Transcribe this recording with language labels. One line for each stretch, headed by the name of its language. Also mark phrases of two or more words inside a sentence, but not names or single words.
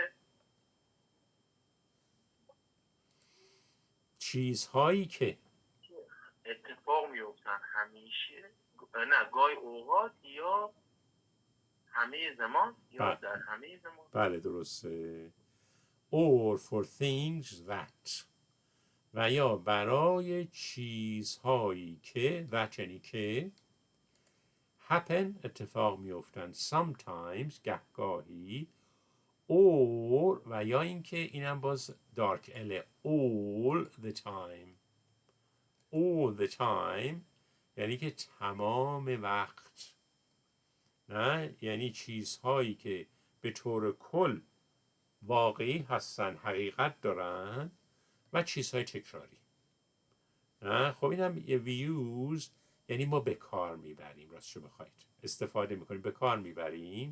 Persian: چیزهایی که اتفاق میفتن همیشه، نه گاهی اوقات یا همه زمان یا در همه زمان. بله درسته.
English: or for things that
Persian: و یا برای چیزهایی که that یعنی که happen اتفاق میفتن sometimes گهگاهی or و یا اینکه اینم باز دارک اله
English: all the time. all the time
Persian: یعنی که تمام وقت. نه یعنی چیزهایی که به طور کل واقعی هستن، حقیقت دارن و چیزهای تکراری. نه خب اینم یه ویوز یعنی ما به کار میبریم، راستشو بخواید استفاده میکنیم، به کار میبریم.